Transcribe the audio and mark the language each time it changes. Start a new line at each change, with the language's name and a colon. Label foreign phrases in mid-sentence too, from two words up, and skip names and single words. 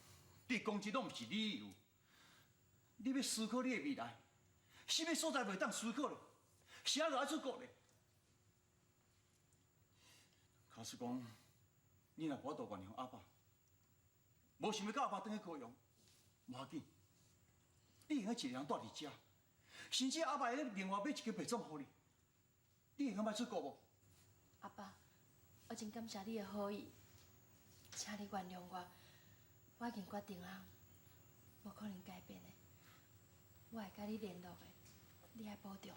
Min Nan Chinese: 你讲这拢毋是理由。你要思考你的未来，什么所在袂当思考咧？啥个爱出国咧？假使讲，你若无法度原谅阿爸，无想要甲阿爸转去高雄，无要紧，你会晓一个人住伫遮，甚至阿爸会另外买一间别庄互你，你会晓卖出国无？阿爸，我真感谢你的好意，请你原谅我，我已经决定啊，无可能改变的。我会甲你联络的，你爱保重。